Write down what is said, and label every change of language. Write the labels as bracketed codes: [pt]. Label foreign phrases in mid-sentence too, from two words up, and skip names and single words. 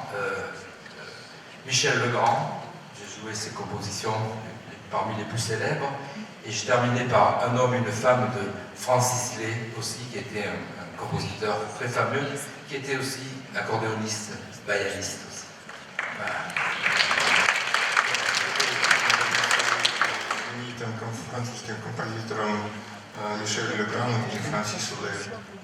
[fr] Michel Legrand, j'ai joué ses compositions parmi les plus célèbres, et j'ai terminé par Un homme, une femme de Francis Lay, aussi, qui était un compositeur très fameux, qui était aussi accordéoniste, bayaniste aussi. Voilà. [ru] Знаменитым французским композитором Мишелем Леграном и Франсису Лею.